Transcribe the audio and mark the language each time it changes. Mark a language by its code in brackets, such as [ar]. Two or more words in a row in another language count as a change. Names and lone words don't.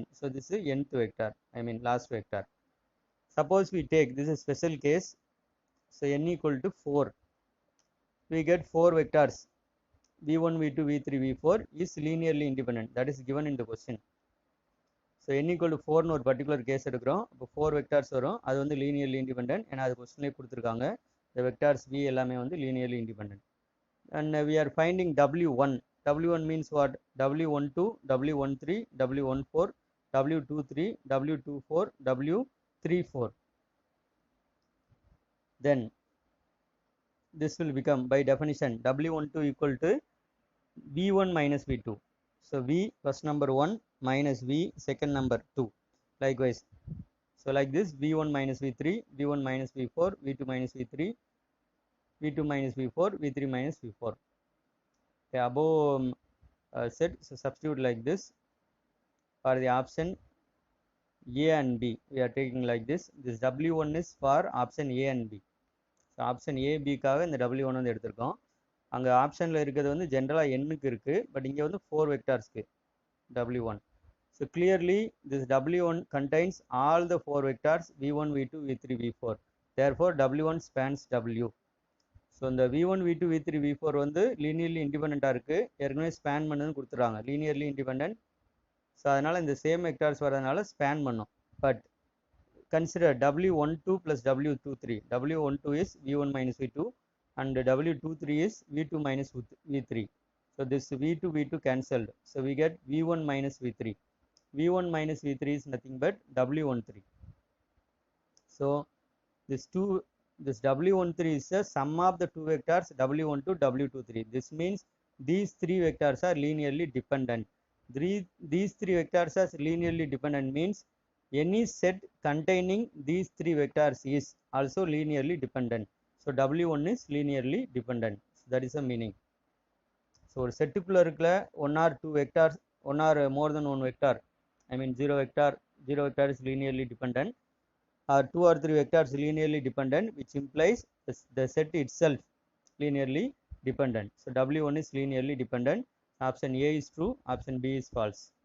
[en] So this is nth vector, I mean last vector. Suppose we take, this is special case, so n equal to 4. We get 4 vectors, v1, v2, v3, v4 is linearly independent. That is given in the question. So n equal to 4 ஒரு particular case எடுக்கிறோம். [ta] இப்போ 4 vectors வரும், அது வந்து [en] linearly independent. [ta] ஏன்னா அது கொஸ்டின்லேயே கொடுத்துருக்காங்க, [en] the vectors v [ta] எல்லாமே வந்து [en] linearly independent. And we are finding w1. w1 means what? w12, w13, w14, w23, w24, w34. Then this will become by definition w12 equal to v1 minus v2. So v first number 1 minus v second number 2. Likewise, so like this, v1 minus v3, v1 minus v4, v2 minus v3, v2 minus v4, v3 minus v4. The above set, so substitute like this for the option A and B. We are taking like this. This w1 is for option A and B. So option A, [ta] B காக இந்த w1 வந்து எடுத்திருக்கோம். அங்கே ஆப்ஷனில் இருக்கிறது வந்து ஜென்ரலாக எண்ணுக்கு இருக்குது, பட் இங்கே வந்து 4 வெக்டார்ஸ்க்கு w1. [en] So clearly this w1 contains all the 4 vectors v1, v2, v3, v4. Therefore w1 spans w. [ta] ஸோ இந்த v1, v2, v3, v4 வந்து [en] linearly independent [ta] இருக்குது, ஏற்கனவே ஸ்பேன் பண்ணுன்னு கொடுத்துருவாங்க, [en] linearly independent. [ta] ஸோ அதனால் இந்த [en] same vectors [ta] வரதுனால ஸ்பேன் பண்ணும். [en] பட் consider w12 plus w23. w12 is v1 minus v2 and w23 is v2 minus v3. So this v2 v2 cancelled. So we get v1 minus v3. v1 minus v3 is nothing but w13. So this w13 is the sum of the two vectors w12, w23. This means these three vectors are linearly dependent. These three vectors are linearly dependent means any set containing these three vectors is also linearly dependent. So w1 is linearly dependent. So that is the meaning. So [ta] setக்குள்ள இருக்கிற [en] one or two vectors, one or more than one vector, I mean zero vector is linearly dependent, or two or three vectors linearly dependent, which implies the set itself linearly dependent. So W1 is linearly dependent. Option A is true, option B is false.